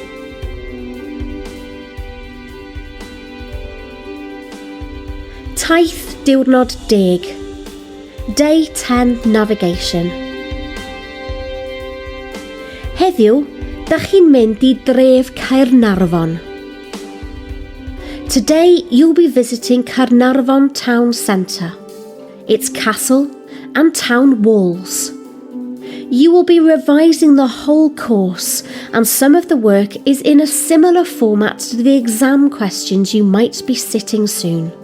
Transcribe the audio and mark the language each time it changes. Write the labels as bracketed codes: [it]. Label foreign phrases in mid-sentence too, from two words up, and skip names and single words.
[cy] Taith diwrnod 10. [en] Day 10 Navigation. [cy] Heddiw, dach chi'n mynd I dref Caernarfon. [en] Today you'll be visiting Caernarfon town centre, its castle and town walls. You will be revising the whole course, and some of the work is in a similar format to the exam questions you might be sitting soon.